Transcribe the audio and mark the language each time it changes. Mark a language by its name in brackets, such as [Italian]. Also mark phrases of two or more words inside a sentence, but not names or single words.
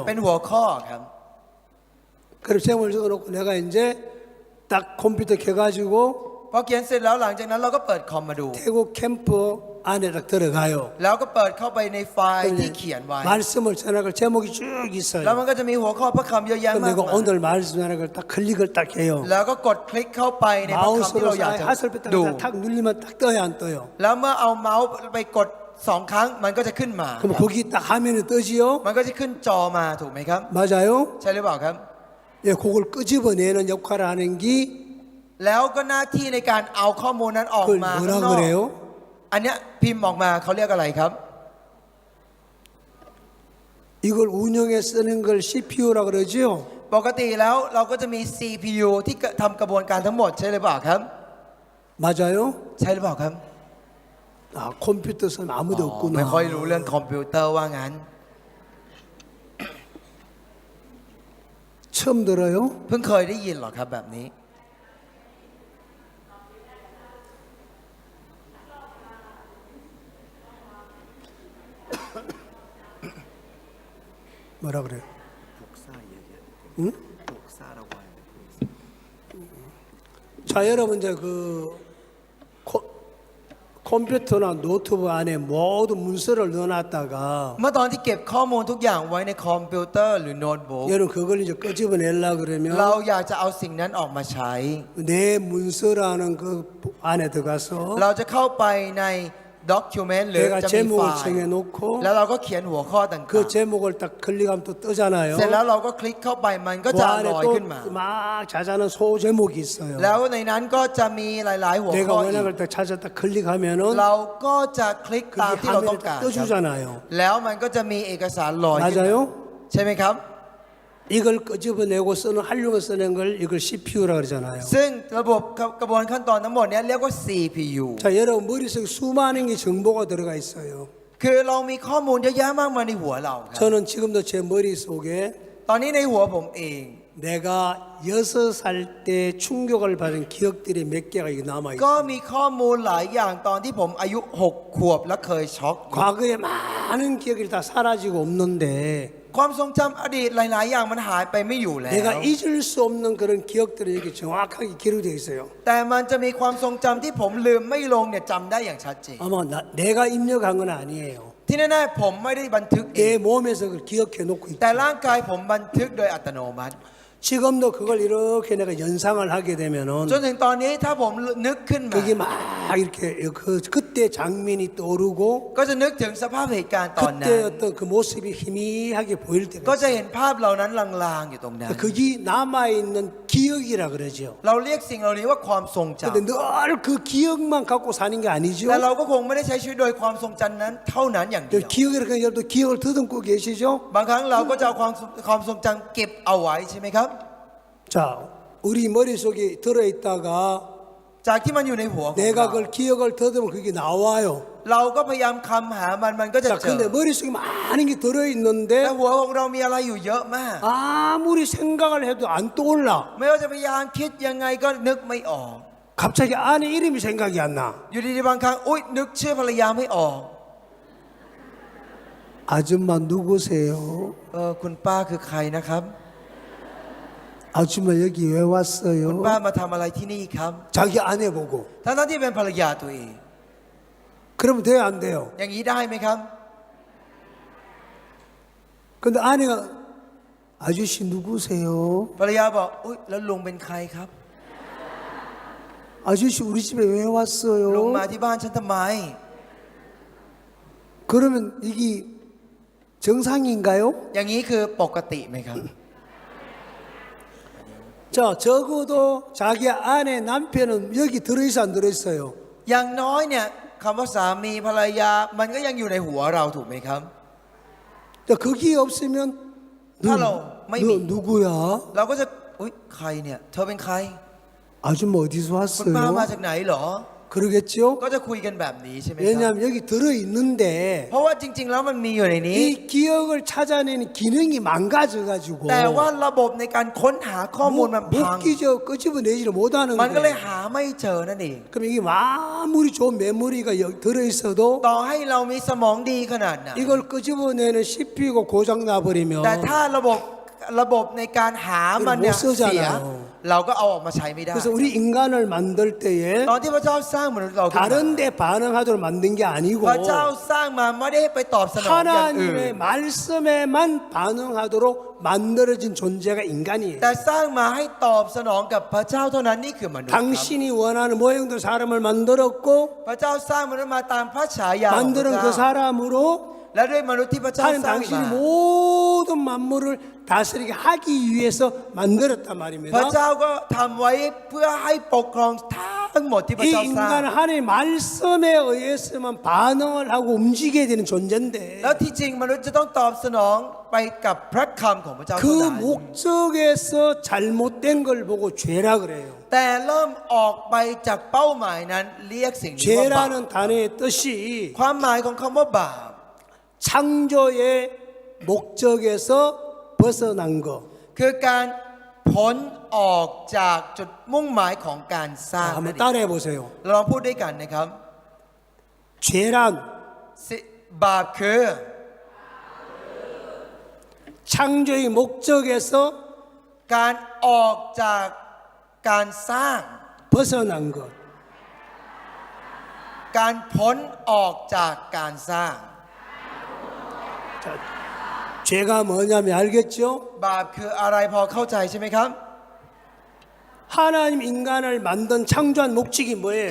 [Thai] เป็นหัวข้อครับ [Korean] 그리고 제목을 적어놓고 내가 이제 딱 컴퓨터 켜가지고 [Thai] พอเขียนเสร็จแล้วหลังจากนั้นเราก็เปิดคอมมาดู [Korean] 태국 캠프 안에 딱 들어가요. [Thai] แล้วก็เปิดเข้าไปในไฟล์ที่เขียนไว้ [Korean] 말씀을 전할 제목이 쭉 [Thai] แล้ว [Korean] 있어요. [Thai] มันก็จะมีหัวข้อพระคำเยอะแยะ [Korean] 그럼 [Thai] มาก [Korean] 내가 [Thai] มาย [Korean] 오늘 말씀 전할 걸 딱 클릭을 딱 해요. [Thai] แล้วก็กดคลิกเข้าไปในพระคำที่ [Korean] 마우스로 [Thai] เราอยากจะ [Korean] 하설표 [Thai] ดู [Korean] 딱 누르면 딱 떠요, 안 떠요? [Thai] แล้วเมื่อเอาเมาส์ไปกด2 ครั้งมันก็จะขึ้นมา [Korean] 그럼 거기 딱 화면이 뜨지요? [Thai] มันก็จะขึ้นจอมาถูกไหมครับ [Korean] 맞아요? [Thai] ใช่หรือเปล่าครับ [Korean] 예, 그걸 끄집어내는 역할을 하는 게 [Thai] แล้วก็หน้าที่ในการเอาข้อมูลนั้นออก [Korean] 그걸 [Thai] มาข้าง [Korean] 뭐라 [Thai] นอก [Korean] 그래요? [Thai] อันเนี้ยพิมพ์ออกมาเขาเรียกอะไรครับ [Korean] 이걸 운영에 쓰는 걸 CPU라 그러지요? [Thai] ปกติแล้วเราก็จะมี CPU ที่ทำกระบวนการทั้งหมดใช่หรือเปล่าครับ [Korean] 맞아요? [Thai] ใช่หรือเปล่าครับ [Korean] 아, 컴퓨터 선 아무도 [Thai] ไม่ [Korean] 없구나. [Thai] ค่อยรู้เรื่องคอมพิวเตอร์ว่างั้น [Korean] 처음 들어요? [Thai] เพิ่งเคยได้ยินหรอครับแบบนี้ [Korean] 뭐라 그래요? 복사 얘기하는 응? 복사라고 하는 자, 여러분 이제 그 컴퓨터나 노트북 안에 모든 문서를 넣어놨다가 [Thai] เมื่อตอนที่เก็บข้อมูลทุกอย่างไว้ในคอมพิวเตอร์หรือโน้ตบุ๊ก [Korean] 여러분 그걸 이제 끄집어내려 [Thai] เรา [Korean] 그러면 [Thai] อยากจะเอาสิ่งนั้นออกมาใช้ [Korean] 내 문서라는 그 안에 들어가서 [Thai] เราจะเข้าไปในด็อกิวเมนต์หรือ [Korean] 내가 [Thai] จะมีไฟ [Korean] 제목을 [Thai] ล์ [Korean] 정해놓고 [Thai] แล้วเราก็เขียนหัวข้อต่าง [Korean] 그 제목을 딱 클릭하면 또 뜨잖아요. [Thai] ๆ เสร็จแล้วเราก็คลิกเข้าไปมันก็ [Korean] 그 [Thai] จะ [Korean] 안에 [Thai] ลอยขึ้นมา [Korean] 또 막 자자는 소제목이 있어요. [Thai] แล้วในนั้นก็จะมีหลาย ๆ หัว [Korean] 내가 [Thai] ข้ออี [Korean] 원하는 [Thai] ก [Korean] 걸 딱 찾았다 클릭하면은 [Thai] เราก็จะคลิก [Korean] 그게 [Thai] ตามที่เราต้อง [Korean] 화면에 [Thai] การ [Korean] 딱 [Thai] ครับ [Korean] 떠주잖아요. [Thai] แล้วมันก็จะมีเอกสารลอยขึ้นมา [Korean] 맞아요? [Thai] ใช่ไหมครับ [Korean] 이걸 끄집어내고 활용해서 쓰는 걸 이걸 CPU라 그러잖아요. [Thai] ซึ่งระบบกระบวนขั้นตอนทั้งหมดเนี้เรียกว่า CPU [Korean] 자, 여러분 머릿속에 수많은 게 정보가 들어가 있어요. [Thai] คือเรามีข้อมูลเยอะแยะมากมายในหัวเราครับ [Korean] 저는 지금도 제 머릿속에 [Thai] ตอนนี้ในหัวผมเอง [Korean] 내가 6살 때 충격을 받은 기억들이 몇 개가 이게 남아 [Thai] ก็ [Korean] 있어요. [Thai] มีข้อมูลหลายอย่างตอนที่ผมอายุ 6 ขวบและเคยช็อก [Korean] 과거에 많은 기억이 다 사라지고 없는데 [Thai] ความทรงจำอดีตหลาย ๆ อย่างมันหายไปไม่อยู่แล้ว [Korean] 내가 잊을 수 없는 그런 기억들이 이렇게 정확하게 기록되어 있어요. [Thai] แต่มันจะมีความทรงจำที่ผมลืมไม่ลงเนี่ยจำได้อย่างชัดเจน [Korean] 아마 내가 입력한 건 아니에요. [Thai] ที่แน่ๆผมไม่ได้บันทึกเอง [Korean] 내 몸에서 그걸 기억해 놓고 [Thai] แต่ [Korean] 있죠. [Thai] ร่างกายผมบันทึกโดยอัตโนมัติ [Korean] 지금도 그걸 이렇게 내가 연상을 하게 되면은 [Thai] จนถึงตอนนี้ถ้าผมนึกขึ้นมา [Korean] 그게 막 이렇게 그때 장면이 떠오르고 [Thai] ก็จะนึกถึงสภาพเหตุการณ์ตอนนั้ [Korean] 그때 [Thai] น [Korean] 어떤 그 모습이 희미하게 보일 때가 [Thai] ก็จะ [Korean] 있어요. [Thai] เห็นภาพเหล่านั้นลางๆอยู่ตรงนั้น [Korean] 그게 남아있는 기억이라 그러죠. [Thai] เราเรียกสิ่งเหล่านี้ว่าความทรงจำ [Korean] 근데 늘 그 기억만 갖고 사는 게 아니죠. [Thai] แต่เราก็คงไม่ได้ใช้ชีวิตโดยความทรงจำนั้นเท่านั้นอย่างเดียว [Korean] 기억이라고 여러분 기억을 더듬고 계시죠? [Thai] บางครั้งเราก็จะเอาความทรงจำเก็บเอาไว้ใช่ไหมครับ [Korean] 자, 우리 머릿속에 들어있다가 [Thai] จากที่มันอยู่ในหัวของ [Korean] 내가 [Thai] เรา [Korean] 그걸 기억을 더듬으면 그게 나와요. [Thai] เราก็พยายามคำหามันก็จะ [Korean] 자, [Thai] เจอ [Korean] 근데 머릿속에 많은 게 [Thai] แต่ [Korean] 들어있는데 [Thai] หัวของเรามีอะไรอยู่เยอะมาก [Korean] 아무리 생각을 해도 안 떠올라. [Thai] ไม่ว่าจะพยายามคิดยังไงก็นึกไม่ออก [Korean] 갑자기 아내 이름이 생각이 안 나. [Thai] อยู่ดีๆบางครั้งอุ๊ยนึกชื่อภรรยาไม่ออก [Korean] 아줌마 누구세요? [Thai] คุณป้าคือใครนะครับ [Korean] 아줌마 여기 왜 [Thai] คุณ [Korean] 왔어요? [Thai] ป้ามาทำอะไรที่นี่ครับ [Korean] 자기 아내 보고. [Thai] ทั้งที่เป็นภรรยาตัวเอง [Korean] 그러면 돼요, 안 돼요? [Thai] อย่างนี้ได้ไหมครับ [Korean] 근데 아내가 아저씨 누구세요? [Thai] ภรรยาบอกอุ๊ยแล้วลุงเป็นใครครับ [Korean] 아저씨 우리 집에 왜 [Thai] ลุง [Korean] 왔어요? [Thai] มาที่บ้านฉันทำไม [Korean] 그러면 이게 정상인가요? [Thai] อย่างนี้คือปกติไหมครับ [Korean] 자, 적어도 자기 아내 남편은 여기 들어있어 안 들어있어요? [Thai] อย่างน้อยเนี่ยคำว่าสามีภรรยามันก็ยังอยู่ในหัวเราถูกไหมครับ [Korean] 자, 거기 없으면 [Thai] ถ้าเราไม่มี [Korean] 너 누구야? [Thai] เราก็จะอุ๊ยใครเนี่ยเธอเป็นใคร [Korean] 아줌마 어디서 [Thai] คุณป้ามา [Korean] 왔어요? [Thai] จากไหนเหรอ [Korean] 그러겠죠? [Thai] ก็จะคุยกันแบบนี้ใช่ไหมครับ [Korean] 왜냐하면 여기 들어 있는데 [Thai] เพราะว่าจริง ๆ แล้วมันมีอยู่ในนี้ [Korean] 이 기억을 찾아내는 기능이 망가져가지고 [Thai] แต่ว่าระบบในการค้นหาข้อมูลมันพัง [Korean] 못 끄집어내지를 못하는 [Thai] มันก็เลย [Korean] 거예요. [Thai] หาไม่เจอนั่นเอง [Korean] 그럼 이게 아무리 좋은 메모리가 여기 들어있어도 [Thai] ต่อให้เรามีสมองดีขนาดไหน [Korean] 이걸 끄집어내는 씹히고 고장 나버리면 [Thai] แต่ถ้าระบบในการหามันเนี่ย [Korean] ไม่쓰잖아요 [Thai] เสียเราก็เอาออกมาใช้ไม่ได้ [Korean] 그래서 우리 인간을 만들 때에 [Thai] ตอนที่พระเจ้าสร้างมนุษย์เราขึ้นมา [Korean] 다른 데 반응하도록 만든 게 아니고 [Thai] พระเจ้าสร้างมาไม่ได้ไปตอบสนองอย่างอื่น [Korean] 하나님의 말씀에만 반응하도록 만들어진 존재가 인간이에요. [Thai] แต่สร้างมาให้ตอบสนองกับพระเจ้าเท่านั้นนี่คือมนุษย์ครับ [Korean] 당신이 원하는 모형대로 사람을 만들었고 [Thai] พระเจ้าสร้างมนุษย์มาตามพระฉายาของพระ [Korean] 만드는 그 [Thai] เจ้า [Korean] 사람으로 [Thai] และด้วยมนุษย์ที่พระเจ้า [Korean] 하는 [Thai] สร้างมา [Korean] 당신이 모든 만물을 다스리게 하기 위해서 만들었단 [Thai] พระ [Korean] 말입니다. [Thai] เจ้าก็ทำไว้เพื่อให้ปกครองทั้งหมดที่พระ [Korean] 이 [Thai] เจ้าสร้าง [Korean] 인간은 하나님의 말씀에 의해서만 반응을 하고 움직여야 되는 존재인데 [Thai] แล้วที่จริงมนุษย์จะต้องตอบสนองไปกับพระคำของพระเจ้าเท่า [Korean] 그 [Thai] นั้น [Korean] 목적에서 잘못된 걸 보고 죄라 그래요. [Thai] แต่เริ่มออกไปจากเป้าหมายนั้นเรียกสิ่งนี้ว่าบาป [Korean] 죄라는 단어의 뜻이 [Thai] ความหมายของคำว่าบาป [Korean] 창조의 목적에서 벗어난 거. [Thai] คือการพ้นออกจากจุดมุ่งหมายของการสร้าง [Korean] 한번 [Thai] นั่นเอง [Korean] 따라해 보세요. [Thai] เราลองพูดด้วยกันนะครับ [Korean] 죄란 [Thai] บาปคือ [Korean] 창조의 목적에서 [Thai] การออกจากการสร้าง [Korean] 벗어난 것. [Thai] การพ้นออกจากการสร้าง [Korean] 자, 죄가 뭐냐면 알겠죠? [Thai] บาปคืออะไรพอเข้าใจใช่ไหมครับ [Korean] 하나님 인간을 만든 창조한 목적이 뭐예요?